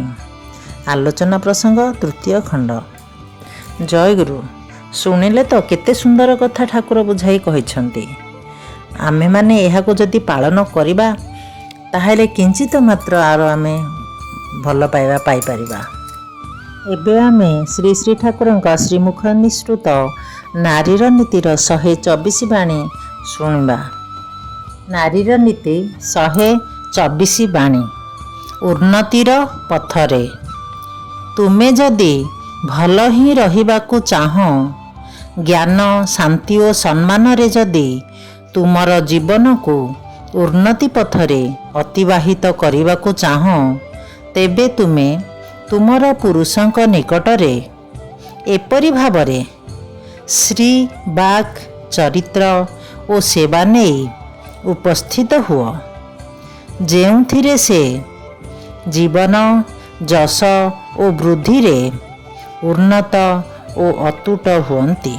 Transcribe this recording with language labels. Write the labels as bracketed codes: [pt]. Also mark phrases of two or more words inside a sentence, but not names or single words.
[or] ଆଲୋଚନା ପ୍ରସଙ୍ଗ ତୃତୀୟ ଖଣ୍ଡ। ଜୟ ଗୁରୁ। ଶୁଣିଲେ ତ କେତେ ସୁନ୍ଦର କଥା ଠାକୁର ବୁଝାଇ କହିଛନ୍ତି। ଆମେ ମାନେ ଏହାକୁ ଯଦି ପାଳନ କରିବା ତାହେଲେ କିଞ୍ଚିତ ମାତ୍ର ଆଉ ଆମେ ଭଲ ପାଇବା ପାଇ ପାରିବା। ଏବେ ଆମେ ଶ୍ରୀ ଶ୍ରୀ ଠାକୁରଙ୍କ ଶ୍ରୀମୁଖ ନିଃସୃତ ନାରୀର ନୀତିର 124 ବାଣୀ ଶୁଣିବା। ନାରୀର ନୀତି 124 ବାଣୀ। ଉନ୍ନତିର ପଥରେ। ତୁମେ ଯଦି ଭଲ ହି ରହିବାକୁ ଚାହଁ, ଜ୍ଞାନ ଶାନ୍ତି ଆଉ ସମ୍ମାନ ରେ ଯଦି ତୁମର ଜୀବନ କୁ ଉନ୍ନତି ପଥରେ ଅତିବାହିତ କରିବାକୁ ଚାହଁ, ତେବେ ତୁମେ ତୁମର ପୁରୁଷଙ୍କ ନିକଟରେ ଏପରି ଭାବରେ ଶ୍ରୀ ବାକ୍ ଚରିତ୍ର ଆଉ ସେବା ନେଇ ଉପସ୍ଥିତ ହୁଅ, ଯେଉଁଥିରେ ସେ ଜୀବନ ଯଶ ଆଉ ବୃଦ୍ଧି ରେ ଉନ୍ନତ ଆଉ ଅତୁଟ ହୁଅନ୍ତି।